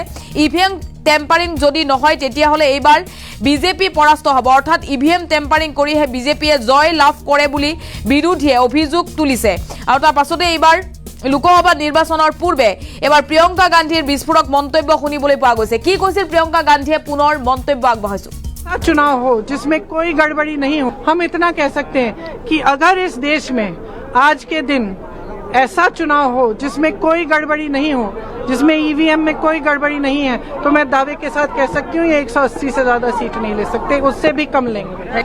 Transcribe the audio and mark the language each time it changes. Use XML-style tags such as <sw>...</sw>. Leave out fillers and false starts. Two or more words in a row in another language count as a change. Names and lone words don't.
<en>EVM tampering</en> <as>যদি নহয় তেতিয়াহ'লে এইবাৰ বিজেপি পৰাস্ত হ'ব, অৰ্থাৎ</as> <en>EVM tampering</en> <as>কৰিহে বিজেপিয়ে জয় লাভ কৰে বুলি বিৰোধীয়ে অভিযোগ তুলিছে। আৰু তাৰ পাছতে এইবাৰ লোকসভা নিৰ্বাচনৰ পূৰ্বে এবাৰ প্ৰিয়ঙ্কা গান্ধীৰ বিস্ফোৰক মন্তব্য শুনিবলৈ পোৱা গৈছে। কি কৈছিল প্ৰিয়ঙ্কা গান্ধীয়ে পুনৰ মন্তব্য আগবঢ়াইছো।</as> <hi>चुनाव हो जिसमें कोई गड़बड़ी नहीं हो, हम इतना कह सकते हैं कि अगर इस देश में आज के दिन ऐसा चुनाव हो जिसमें कोई गड़बड़ी नहीं हो, जिसमें ईवीएम में कोई गड़बड़ी नहीं है, तो मैं दावे के साथ कह सकती हूँ ये 180 से ज्यादा सीट नहीं ले सकते, उससे भी कम लेंगे।</hi>